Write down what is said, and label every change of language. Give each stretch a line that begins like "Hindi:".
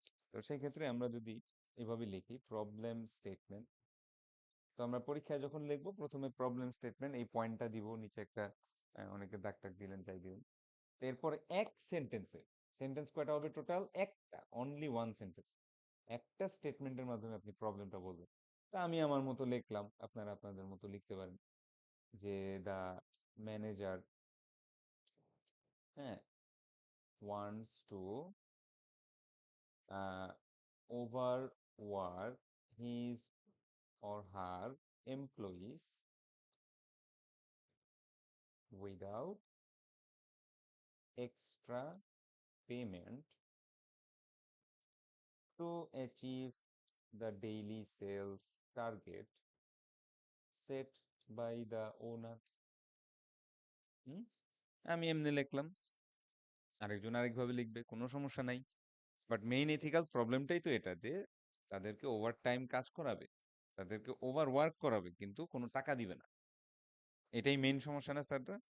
Bangla: তো সেই ক্ষেত্রে আমরা যদি এভাবে লিখি প্রবলেম স্টেটমেন্ট, তো আমরা পরীক্ষায় যখন লিখবো প্রথমে প্রবলেম স্টেটমেন্ট এই পয়েন্টটা দিব, নিচে একটা অনেকে দাগ টাক দিলেন, যাই দিলেন। এরপরে এক সেন্টেন্সে, সেন্টেন্স কয়টা হবে টোটাল? একটা,
English: only one sentence,
Bangla: একটা স্টেটমেন্টের মাধ্যমে আপনি প্রবলেমটা বলবেন। তা আমি আমার মতো লিখলাম, আপনারা আপনাদের মতো লিখতে পারেন যে
English: The manager, হ্যাঁ, wants to overwork his or her employees without extra payment to achieve the daily sales target set by the owner.
Bangla: আমি এমনি লিখলাম, আরেকজন আরেকভাবে লিখবে, কোনো সমস্যা নাই। বাট মেইন এথিক্যাল প্রবলেমটাই তো এটা, যে তাদেরকে ওভার টাইম কাজ করাবে, তাদেরকে ওভার ওয়ার্ক করাবে, কিন্তু কোনো টাকা দিবে না। এটাই মেইন সমস্যা না স্যাররা?